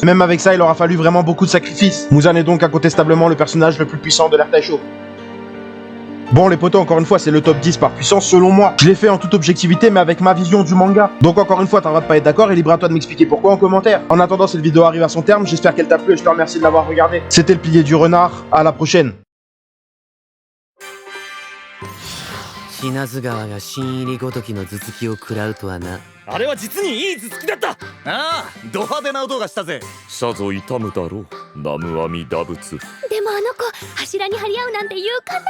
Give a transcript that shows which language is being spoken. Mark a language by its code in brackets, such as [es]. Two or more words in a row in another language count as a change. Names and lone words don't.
[fr] Même avec ça, il aura fallu vraiment beaucoup de sacrifices. Muzan est donc incontestablement le personnage le plus puissant de l'ère Taisho. Bon les potos, encore une fois c'est le top 10 par puissance selon moi. Je l'ai fait en toute objectivité mais avec ma vision du manga. Donc encore une fois t'as le droit de pas être d'accord et libre à toi de m'expliquer pourquoi en commentaire. En attendant cette vidéo arrive à son terme, j'espère qu'elle t'a plu et je te remercie de l'avoir regardé. C'était le pilier du renard, à la prochaine. [ja] 死なず川が新入りごときの頭突きを食らうとはな。あれは実にいい頭突きだった。ああ、ド派手な音がしたぜ。さぞ痛むだろう、南無阿弥陀仏。でもあの子柱に張り合うなんて勇敢なのね。